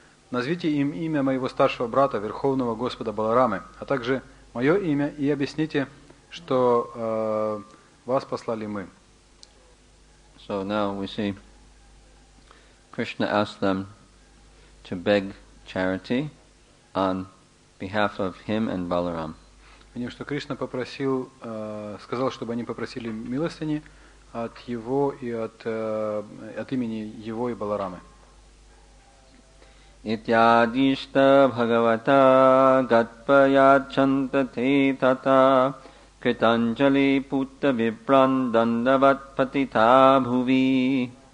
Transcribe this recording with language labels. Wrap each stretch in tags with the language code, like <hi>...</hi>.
<ru>Назовите им имя моего старшего брата, Верховного Господа Баларамы, а также мое имя, и объясните, что вас послали мы.</ru> <en>So now we see Krishna asked them to beg charity on behalf of him and Balaram.</en> <ru>Видим, что Кришна сказал, чтобы они попросили милостыни от его и от имени его и Баларамы.</ru> <sa>Ityadishta bhagavata gatpayachanta te tata kritanjali putta viprandandavat patita bhuvi.</sa>